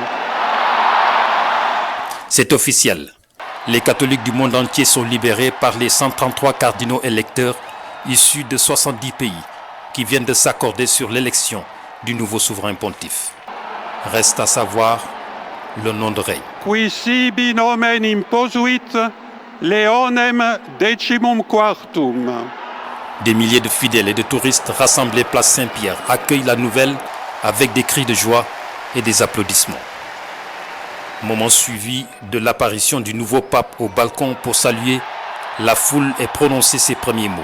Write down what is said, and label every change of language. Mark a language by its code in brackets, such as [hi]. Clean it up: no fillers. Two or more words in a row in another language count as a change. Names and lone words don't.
[fr] C'est officiel. Les catholiques du monde entier sont libérés par les 133 cardinaux électeurs issus de 70 pays qui viennent de s'accorder sur l'élection du nouveau souverain pontife. Reste à savoir le nom de règne. [la] Qui sibi nomen imposuit Leonem decimum quartum. [fr] Des milliers de fidèles et de touristes rassemblés place Saint-Pierre accueillent la nouvelle avec des cris de joie et des applaudissements. Moment suivi de l'apparition du nouveau pape au balcon pour saluer la foule et prononcer ses premiers mots.